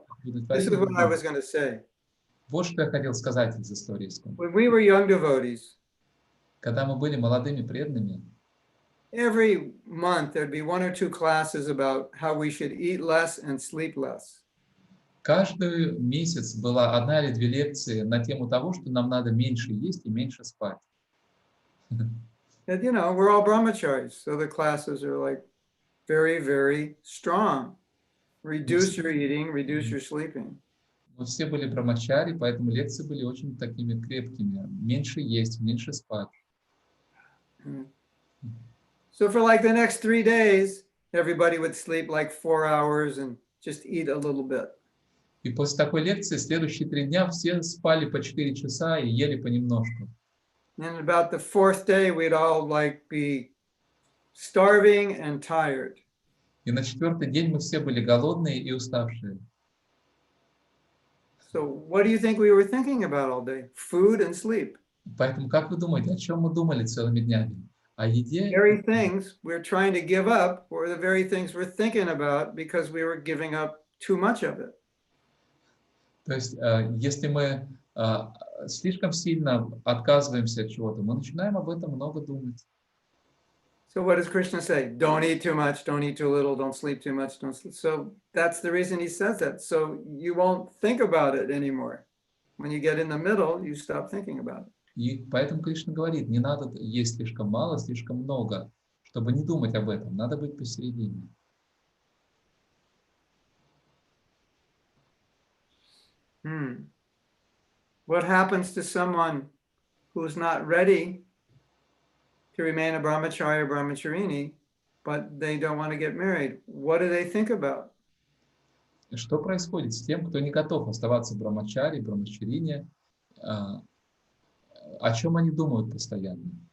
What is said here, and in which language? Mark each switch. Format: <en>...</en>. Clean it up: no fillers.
<en>This is what I was going to say.</en> <ru>Вот что я хотел сказать из истории.</ru> <en>When we were young devotees,</en> <ru>когда мы были молодыми преданными,</ru> <en>every month there'd be 1 or 2 classes about how we should eat less and sleep less.</en> <ru>каждый месяц была 1 или 2 лекции на тему того, что нам надо меньше есть и меньше спать.</ru> <en>And you know, we're all brahmacharis, so the classes are like very, very strong. Reduce your eating, reduce your sleeping.</en> <ru>Мы все были брамачари, поэтому лекции были очень такими крепкими. Меньше есть, меньше спать.</ru> <en>So for like the next 3 days, everybody would sleep like 4 hours and just eat a little bit.</en> <ru>И после такой лекции следующие 3 дня все спали по 4 часа и ели понемножку.</ru> <en>And about the 4th day, we'd all like be starving and tired.</en> <ru>И на 4-й день мы все были голодные и уставшие.</ru> <en>So what do you think we were thinking about all day? Food and sleep.</en> <ru>Поэтому как вы думаете, о чем мы думали целыми днями? О еде?</ru> <en>The very things we're trying to give up were the very things we're thinking about because we were giving up too much of it.</en> <ru>То есть, если мы слишком сильно отказываемся от чего-то, мы начинаем об этом много думать.</ru> <en>So what does Krishna say? Don't eat too much, don't eat too little, don't sleep too much, don't sleep. So that's the reason he says that. So you won't think about it anymore. When you get in the middle, you stop thinking about it.</en> <ru>И поэтому Кришна говорит, не надо есть слишком мало, слишком много, чтобы не думать об этом. Надо быть посередине.</ru> <en>What happens to someone who's not ready to remain a brahmachari or brahmacharini, but they don't want to get married? What do they think about?</en> <ru>Что происходит с тем, кто не готов оставаться брамачари, брамачарине? О чем они думают постоянно?</ru>